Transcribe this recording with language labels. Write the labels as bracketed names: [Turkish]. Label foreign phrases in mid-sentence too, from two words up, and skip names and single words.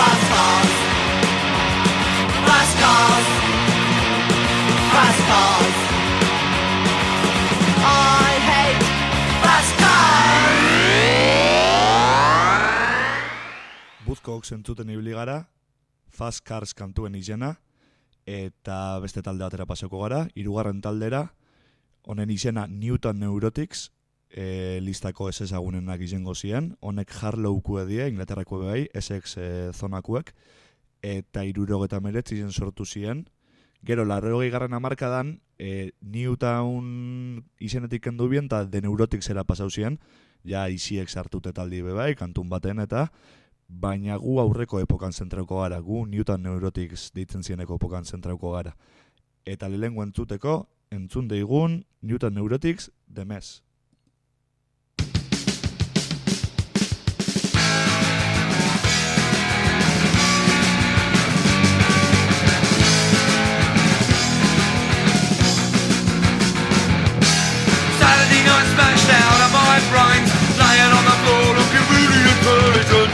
[English] cars. Fast cars. Fast cars. I hate fast cars. [Basque] Buzkoak zentzuten ibili gara, Fast Cars kantuen izena, eta beste talde batera pasako gara, hirugarren taldera, honen izena Newton Neurotics, listako ez ezagunenak izango ziren, honek Harlowku die, Inglaterrako bai, Essex zonakuek, eta 79 izen sortu ziren. Gero, 80. hamarkadan, Newtown izenetik kendu bien, eta The Neuroticsera pasau ziren, ja iziek sartute taldi bai, kantun baten, eta baina gu aurreko epokan zentrauko gara, gu Newton Neurotics deitzen zieneko epokan zentrauko gara. Eta lehengo entzun deigun Newton Neurotics, The Mess. [English] Saturday night smashed out of my brains, laying on the floor looking really intelligent.